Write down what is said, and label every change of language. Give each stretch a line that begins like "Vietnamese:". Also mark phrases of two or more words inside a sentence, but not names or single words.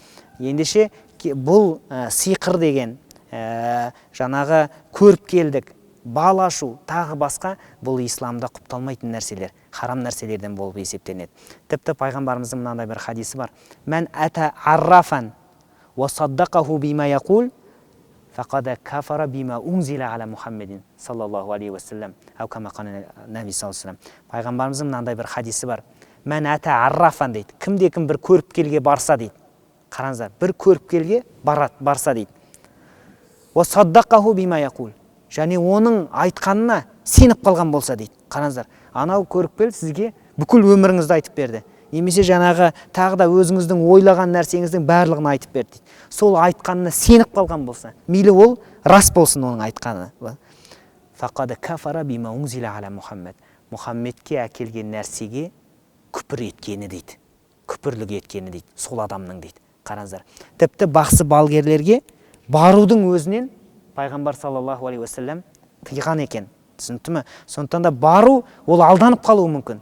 Kazakh: Ендеше бұл сиқыр деген жаңағы көріпкелдік, бал ашу, тағы басқа бұл исламда құпталмайтын нәрселер, харам нәрселерден болып есептенеді. Тіпті пайғамбарымыздың мынандай бір хадисі бар.
Arabic: من أتى عرافا وصدقه بما يقول فقد كفر بما أنزل على محمد صلى الله عليه وسلم. النبي صلى الله.
Kazakh: Пайғамбарымыздың мынандай бір хадисі бар.
Arabic: من أتى عرافا дейді.
Kazakh: Кімде-кім бір көріпкелге барса дейді. Қараңыздар, бір көріпкелге барса дейді.
Arabic: وصدقه بما يقول.
Kazakh: Және оның айтқанына сеніп қалған болса дейді. Қараңыздар, анау көріпкел сізге бүкіл өміріңізді айтып берді. Немесе жаңағы тағы да өзіңіздің ойлаған нәрсеңіздің барлығын айтып берді дейді. Сол айтқанына сеніп қалған болса, мейлі ол рас болсын оның айтқаны.
Arabic: فقد كفر بما أنزل على محمد.
Kazakh: Мұхаммедке әкелген нәрсеге күпір еткені дейді. Күпірлік еткені дейді. Сол адамның дейді. Қараңыздар. Тіпті бақсы балгерлерге барудың өзінен пайғамбар
Arabic: صلى الله عليه وسلم
Kazakh: тыйған екен. Түсінікті ме? Сондықтан да бару ол алданып қалуы мүмкін.